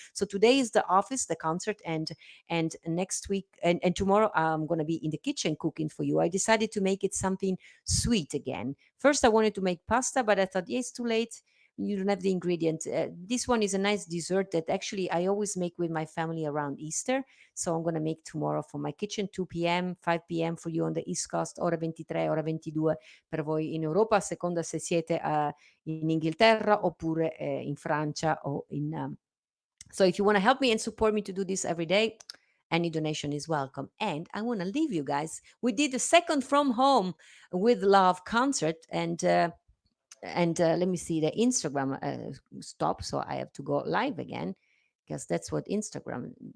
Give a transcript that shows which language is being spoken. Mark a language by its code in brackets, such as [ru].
[en] So today is the office, the concert, and next week and tomorrow I'm going to be in the kitchen cooking for you. I decided to make it something sweet again. First I wanted to make pasta, but I thought, yeah, it's too late, you don't have the ingredient. This one is a nice dessert that actually I always make with my family around Easter. So I'm going to make tomorrow for my kitchen, 2 p.m., 5 p.m. [it] for you on the East Coast, ora 23, ora 22 per voi in Europa, a seconda se siete in Inghilterra oppure in Francia o in... [en] So if you want to help me and support me to do this every day, any donation is welcome. And I want to leave you guys. We did the second From Home with Love concert, and let me see, the Instagram stop, so I have to go live again because that's what Instagram.